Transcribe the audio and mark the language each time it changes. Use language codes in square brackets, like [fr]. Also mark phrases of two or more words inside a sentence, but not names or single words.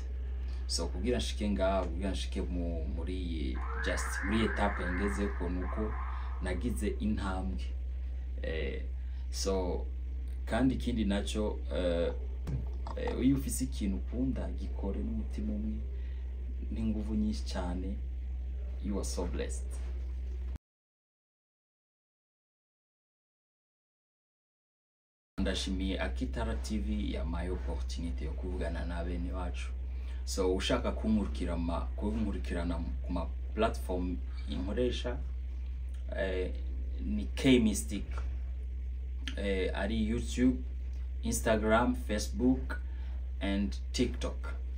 [rn] So kugira nshike ngaho, kugira nshike muri etape ngeze ko, nuko nagize intambwe. So kandi ikindi naco, iyo ufise ikintu ukunda gikore n'umutima umwe n'inguvu nyinshi cyane, [en] you are so blessed. [rn] Ndashimiye Akitara TV yampaye opportunity yo kuvugana na bene wacu. So ushaka kunkurikirana ku ma platform inkoresha, ni K Mystique, ari YouTube, Instagram, Facebook and TikTok.